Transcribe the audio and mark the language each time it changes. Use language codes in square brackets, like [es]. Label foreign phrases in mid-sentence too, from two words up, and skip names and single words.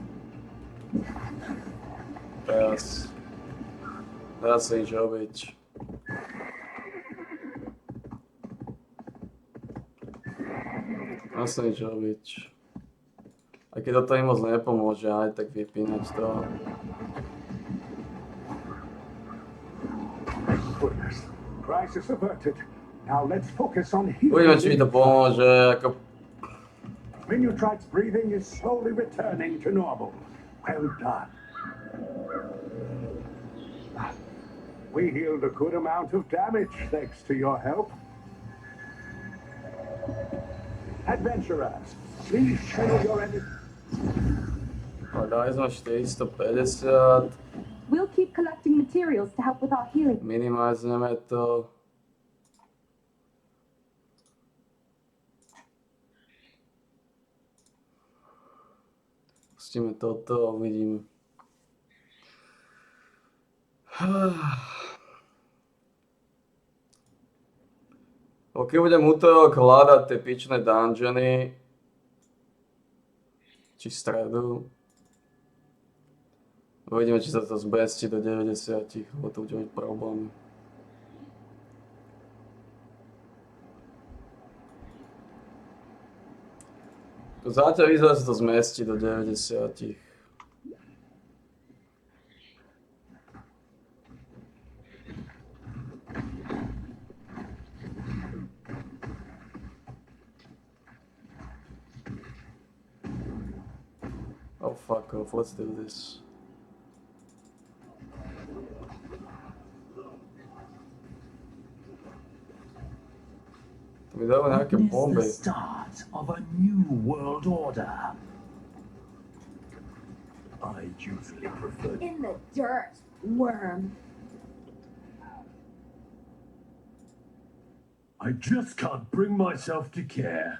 [sk] Teraz. Dá sa nič robiť. Dá sa nič robiť. A keď toto im moc nepomôže, aj tak vypínať to. [en] Goodness. Crisis averted. Now let's focus on [sk] Uvidíme, či mi [en] healing. [sk] to pomôže, ako... [en] Minutrite's breathing is slowly returning to normal. Well done. We healed a good amount of damage thanks to your help. Adventurers, please channel your energy. [sk] A dali sme 450. [en] We'll keep collecting materials to help with our healing. [sk] Minimalizujeme to. Pustíme toto a uvidíme. Ok, budem útorok hľadať tie pičné dungeony. Či stredu. Uvidíme, či sa to zbestí do 90, lebo to bude mať problémy. Zatiaľ vyzerá, sa to zmestí do 90. [en] Oh fuck off, let's do this. [sk] To mi dáva nejaké bomby. [en] Witness the start of a new world order. I usually prefer In the dirt, worm. I just can't bring myself to care.